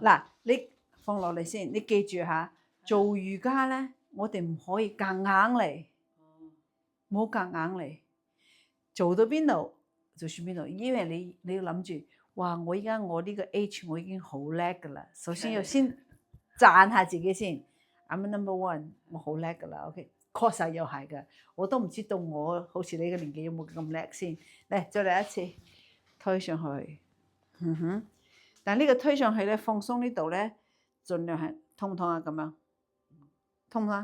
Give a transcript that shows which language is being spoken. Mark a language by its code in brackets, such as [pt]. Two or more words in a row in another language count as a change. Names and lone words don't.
[yue] 嗱，你放落嚟先，你記住嚇，做瑜伽咧，我哋唔可以夾硬嚟，冇夾硬嚟，做到邊度就算邊度，因為你要諗住，哇！我依家我呢個 age 我已經好叻㗎啦，首先要先讚下自己先 ， [en] I'm number one， [yue] 我好叻㗎啦 ，OK。確實又係嘅，我都唔知道我好似你嘅年紀有冇咁叻先。嚟，再嚟一次，推上去，但呢個推上去咧，放鬆呢度咧，盡量係痛唔痛啊？咁樣痛唔痛？